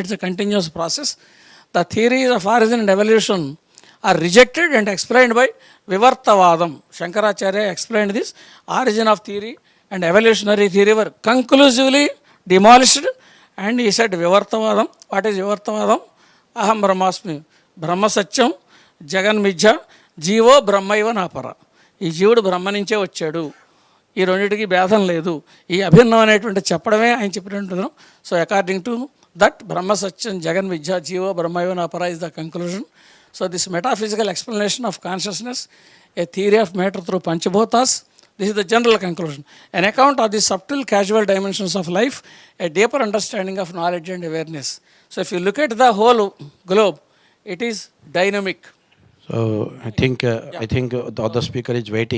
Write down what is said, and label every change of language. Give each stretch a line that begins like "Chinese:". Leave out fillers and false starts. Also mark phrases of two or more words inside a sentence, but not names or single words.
English: It's a continuous process. The theories of origin and evolution are rejected and explained by Vivartavadam. Shankaracharya explained this. Origin of theory and evolutionary theory were conclusively demolished, and he said Vivartavadam. What is Vivartavadam?
Sanskrit: अहं ब्रह्मास्मि. ब्रह्म सत्यं जगन् मिथ्या जीवो ब्रह्मैव नापर.
Telugu: ఈ జీవుడు బ్రహ్మ నుంచే వచ్చాడు, ఈ రెండింటికి భేదం లేదు, ఈ అభిన్నం అనేటువంటి చెప్పడమే ఆయన చెప్పినట్టు.
English: So according to that
Sanskrit: బ్రహ్మ సత్యం జగన్ విద్య జీవో బ్రహ్మయో నాపర
English: is the conclusion. So this metaphysical explanation of consciousness, a theory of matter through panchabhutas, this is the general conclusion. An account of the subtle casual dimensions of life, a deeper understanding of knowledge and awareness. So if you look at the whole globe, it is dynamic. So I think the other speaker is waiting.